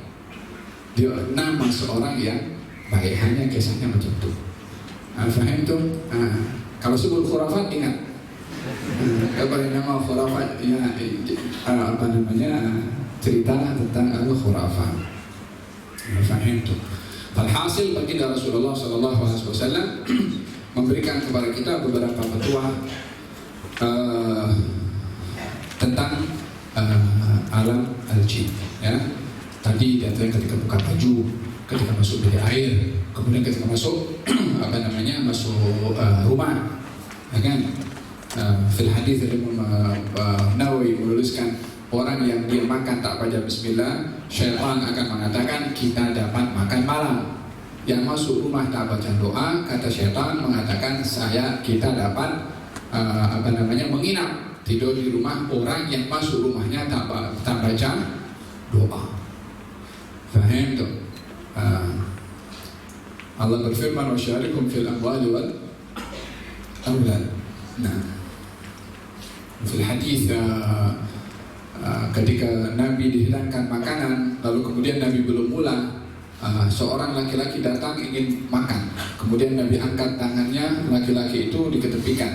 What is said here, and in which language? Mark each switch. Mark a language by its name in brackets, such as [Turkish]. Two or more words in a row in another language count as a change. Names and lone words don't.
[Malay] Dia nama seorang yang baik, hanya kisahnya macam itu. Faham tu? Kalau sebut khurafat ingat Beri nama khurafat ya, apa namanya, cerita tentang al-khurafat. Faham tu. Alhasil baginda Rasulullah [Arabic] صلى الله عليه وسلم [Malay] memberikan kepada kita beberapa petua tentang [Arabic] عالم الجن, [Malay] ya. Tadi diantaranya ketika buka baju, ketika masuk bilik air, kemudian ketika masuk masuk rumah, ya kan? [Arabic] في الحديث [Malay] Imam Nawawi menuliskan orang yang dia makan tak baca bismillah, syaitan akan mengatakan kita dapat makan malam. Yang masuk rumah tak baca doa, kata syaitan mengatakan kita dapat menginap, tidur di rumah orang yang masuk rumahnya tak baca doa. Faham tu? Allah berfirman [Arabic] وشاركهم في الأموال والأولاد. [Malay] Nah, [Arabic] في الحديث [Malay] ketika Nabi dihilangkan makanan, lalu kemudian Nabi belum mulai, seorang laki-laki datang ingin makan, kemudian Nabi angkat tangannya, laki-laki itu diketepikan.